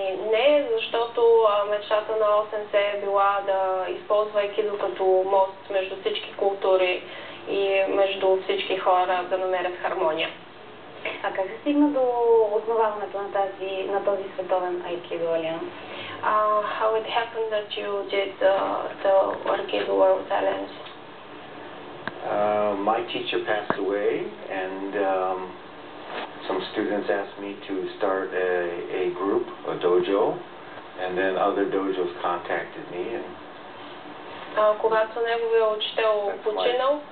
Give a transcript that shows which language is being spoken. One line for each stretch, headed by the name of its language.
Bulgarian: Не, защото мечтата на О-сенсей е била да използва айкидо като мост между всички култури и между всички хора да намерят хармония. А как се стигна до основаването на този световен айкидо алианс?
English: How it happened that you did the Aikido World Alliance? My teacher passed away, and some students asked me to start a group, a dojo, and then other dojos contacted me, and
Bulgarian: когато неговия учител починал,